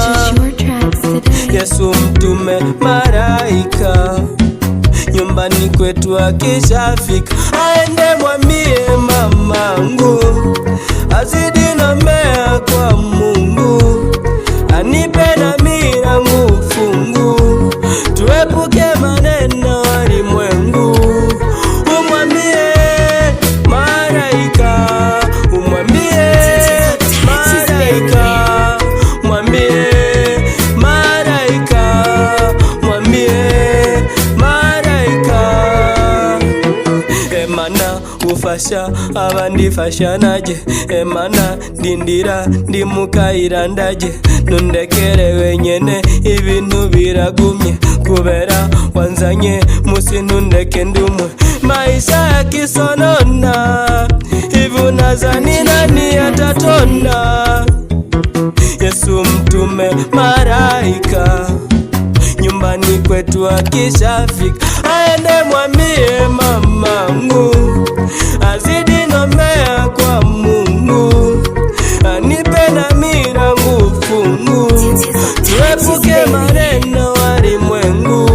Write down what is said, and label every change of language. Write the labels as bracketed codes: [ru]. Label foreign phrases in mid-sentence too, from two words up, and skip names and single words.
[sw] Yesu mtume malaika, nyumbani kwetu akishafika, aende mwambie mamangu azidi nombea kwa Mungu, anipe na milangu fungu, tuepuke maneno walimwengu. Umwambie malaika, umwambie malaika, mwambie malaika, mwambie malaika. [rn] Emana ufasha abandi fasha naje, emana dindira ndimukayira ndaje, nundekere wenyene ibintu biragumye, kubera wanzanye musi nundeke ndumwe. [sw] Maisha ya kisonona, hivi unadhani nani atatona? Yesu mtume malaika, nyumbani kwetu akishafika, aende mwambie mamangu azidi nombea kwa Mungu, anipe na milangu fungu, tuepuke maneno walimwengu.